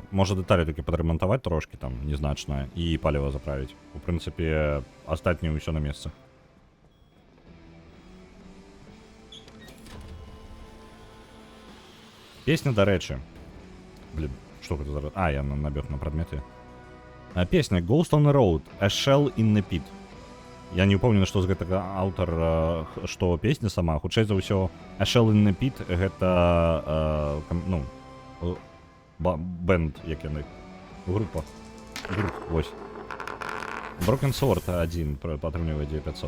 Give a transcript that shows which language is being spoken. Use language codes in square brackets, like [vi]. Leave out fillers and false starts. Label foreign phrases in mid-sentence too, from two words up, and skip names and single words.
[be] Можа дэталі толькі падрамантаваць трошкі, там, незначна, і паліва заправіць. У прынцыпе, астатняе ўсё на месцах. Песня, дарэчы. Блин, што гэта за... я набег на прадметы. Песня Ghost on the Road, A Shell in the Pit. Я не упэўнены, што з гэтага аўтар, што песня сама. Хутчэй за ўсё, A Shell in the Pit гэта, ну, бэнд, як яны. Група. Вось. Broken Sword 1 атрымлівае 9500.